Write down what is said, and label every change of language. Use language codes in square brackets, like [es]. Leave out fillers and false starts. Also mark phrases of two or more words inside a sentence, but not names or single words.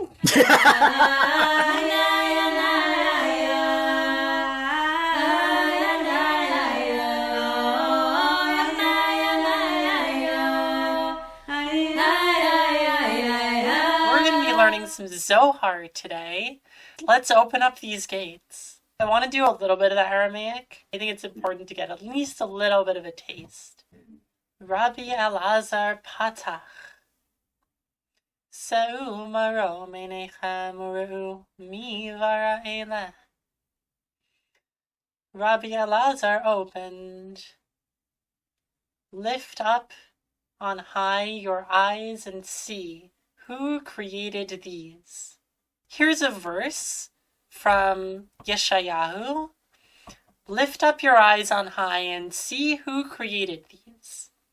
[en] Learning some Zohar today. Let's open up these gates. I want to do a little bit of the Aramaic. I think it's important to get at least a little bit of a taste. Rabbi Elazar Patach. [he] שאו מרום עיניכם וראו מי ברא אלה. [en] Rabbi Elazar opened. Lift up on high your eyes and see. Who created these? Here's a verse from Yeshayahu. Lift up your eyes on high and see who created these.